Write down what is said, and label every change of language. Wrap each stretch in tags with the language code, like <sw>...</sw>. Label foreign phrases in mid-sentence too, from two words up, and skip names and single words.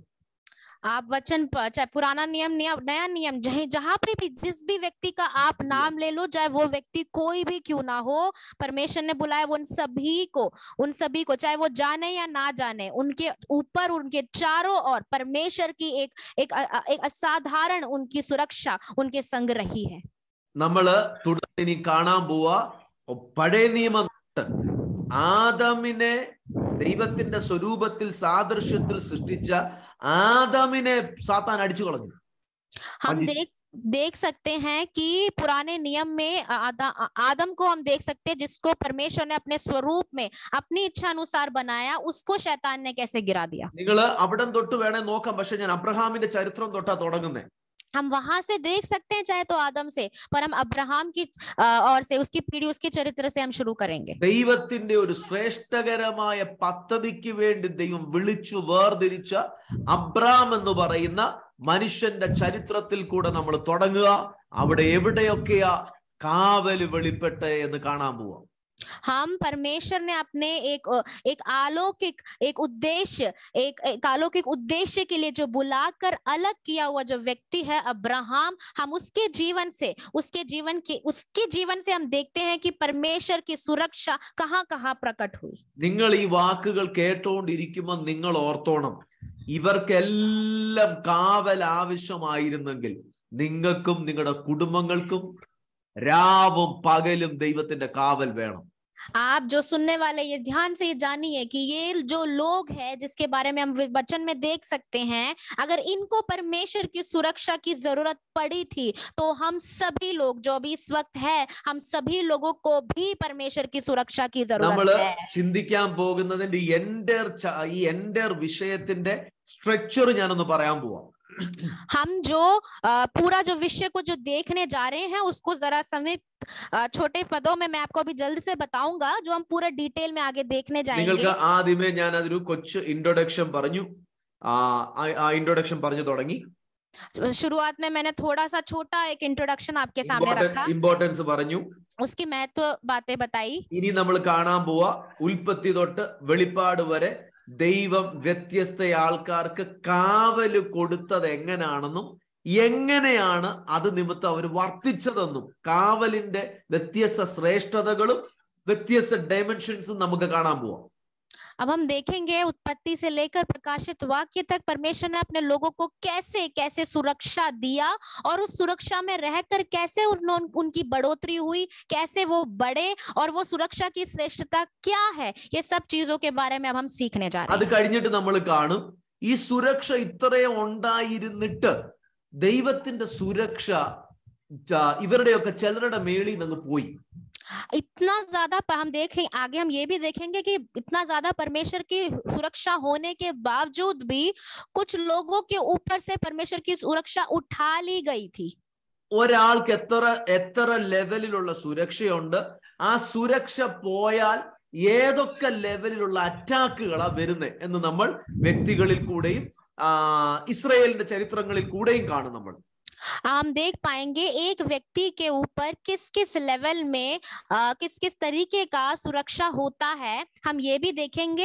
<hi>आप वचन चाहे पुराना नियम नया नियम, जहां पे भी जिस भी व्यक्ति का आप नाम ले लो, चाहे वो व्यक्ति कोई भी क्यों ना हो, परमेश्वर ने बुलाया उन सभी को चाहे वो जाने या ना जाने, उनके ऊपर उनके चारों ओर परमेश्वर की एक असाधारण उनकी सुरक्षा उनके संग रही है.</hi> <ml>നമ്മള് തുടർന്ന് ഇനി കാണാൻ പോവാ പഴയ നിയമം ആദാമിനെ ദൈവത്തിന്റെ സ്വരൂപത്തിൽ സാദൃശ്യത്തിൽ സൃഷ്ടിച്ച ആദാമിനെ സാത്താൻ അടിച്ചു കളഞ്ഞു.</ml> <hi>हम देख सकते हैं कि पुराने नियम में आदम को हम देख सकते हैं, जिसको परमेश्वर ने अपने स्वरूप में अपनी इच्छा अनुसार बनाया, उसको शैतान ने कैसे गिरा दिया.</hi> <ml>നിങ്ങൾ അവിടം തൊട്ട് വേണേ നോക്കാം, പക്ഷെ ഞാൻ അബ്രഹാമിന്റെ ചരിത്രം തൊട്ടാ തുടങ്ങുന്നേ.</ml> <hi>हम वहां से देख सकते हैं, चाहे तो आदम से, पर हम अब्राहम की और से उसकी पीढ़ी, उसके चरित्र से हम शुरू करेंगे.</hi> <ml>ദൈവത്തിന്റെ ഒരു ശ്രേഷ്ഠകരമായ പദ്ധതിക്ക് വേണ്ടി ദൈവം വിളിച്ചു വേർതിരിച്ച അബ്രാം എന്ന് പറയുന്ന മനുഷ്യന്റെ ചരിത്രത്തിൽ കൂടെ നമ്മൾ തുടങ്ങുക. അവിടെ എവിടെയൊക്കെയാ കാവൽ വെളിപ്പെട്ടെ എന്ന് കാണാൻ പോവാം.</ml> <hi>हम परमेश्वर ने अपने एक अलौकिक उद्देश्य के लिए जो बुलाकर अलग किया हुआ जो व्यक्ति है अब्राहम, हम उसके जीवन से हम देखते हैं कि परमेश्वर की सुरक्षा कहां प्रकट हुई.</hi> <ml>നിങ്ങൾ ഈ വാക്കുകൾ കേട്ടുകൊണ്ടിരിക്കുമ്പോൾ നിങ്ങൾ ഓർത്തോണം, ഇവർക്കെല്ലാം കാവൽ ആവശ്യമായിരുന്നെങ്കിൽ നിങ്ങൾക്കും നിങ്ങളുടെ കുടുംബങ്ങൾക്കും രാവും പകലും ദൈവത്തിന്റെ കാവൽ വേണം.</ml> <hi>आप जो सुनने वाले ये ध्यान से ये जानिए कि ये जो लोग हैं जिसके बारे में हम वचन में देख सकते हैं, अगर इनको परमेश्वर की सुरक्षा की जरूरत पड़ी थी तो हम सभी लोग जो भी इस वक्त है, हम सभी लोगों को भी परमेश्वर की सुरक्षा की जरूरत है।</hi> <ml>ചിന്തിക്കാൻ പോകുന്നതിന്റെ ഈ എൻഡർ വിഷയത്തിന്റെ സ്ട്രക്ചർ ഞാനൊന്ന് പറയാൻ പോവാം.</ml> <hi>हम जो पूरा जो विषय को जो देखने जा रहे हैं उसको जरा समय छोटे पदों में मैं आपको अभी जल्द से बताऊंगा, जो हम पूरा डिटेल में आगे देखने जाएंगे.</hi> <ml>നിങ്ങൾക്ക് ആദ്യമേ ഞാൻ അതൊരു കൊച്ചു ഇൻട്രോഡക്ഷൻ പറഞ്ഞു, ഇൻട്രോഡക്ഷൻ പറഞ്ഞു തുടങ്ങി.</ml> <hi>शुरुआत में मैंने थोड़ा सा छोटा एक इंट्रोडक्शन आपके सामने रखा,</hi> <ml>ഇമ്പോർട്ടൻസ് പറഞ്ഞു,</ml> <hi>उसकी महत्व बातें बताई.</hi> <ml>ഇനി നമ്മൾ കാണാൻ പോവാ ഉൽപ്പത്തി തൊട്ട് വെളിപ്പാട് വരെ ദൈവം വ്യത്യസ്ത ആൾക്കാർക്ക് കാവല് കൊടുത്തത് എങ്ങനെയാണെന്നും എങ്ങനെയാണ് അത് നിമിത്തം അവർ വർത്തിച്ചതെന്നും കാവലിന്റെ വ്യത്യസ്ത ശ്രേഷ്ഠതകളും വ്യത്യസ്ത ഡൈമെൻഷൻസും നമുക്ക് കാണാൻ പോവാം.</ml> <hi>अब हम देखेंगे उत्पत्ति से लेकर प्रकाशित वाक्य तक परमेश्वर ने अपने लोगों को कैसे कैसे सुरक्षा दिया और उस सुरक्षा में रहकर कैसे उनकी बढ़ोतरी हुई, कैसे वो बढ़े और वो सुरक्षा की श्रेष्ठता क्या है, ये सब चीजों के बारे में अब हम सीखने जा रहे हैं.</hi> <ml>അത് കഴിഞ്ഞിട്ട് നമ്മൾ കാണും ഈ സുരക്ഷ ഇത്രയും ഉണ്ടായിരുന്നിട്ട് ദൈവത്തിന്റെ സുരക്ഷ ഇവരുടെയൊക്കെ ചിലരുടെ മേളിൽ നിന്ന് പോയി. इतना ज्यादा हम देखें आगे, हम ये भी देखेंगे कि इतना ज्यादा परमेश्वर की सुरक्षा होने के बावजूद भी कुछ लोगों के ऊपर से परमेश्वर की सुरक्षा उठा ली गई थी. ഒരാൾക്ക് എത്ര ലെവലിലുള്ള സുരക്ഷയുണ്ട്, ആ സുരക്ഷ പോയാൽ ഏതൊക്കെ ലെവലിലുള്ള അറ്റാക്കുകളാ വരുന്നത് എന്ന് നമ്മൾ വ്യക്തികളിൽ കൂടെയും ഇസ്രായേലിന്റെ ചരിത്രങ്ങളിൽ കൂടെയും കാണും. നമ്മൾ</ml> <hi>हम देख पाएंगे एक व्यक्ति के ऊपर किस किस लेवल में किस किस तरीके का सुरक्षा होता है, हम ये भी देखेंगे.</hi>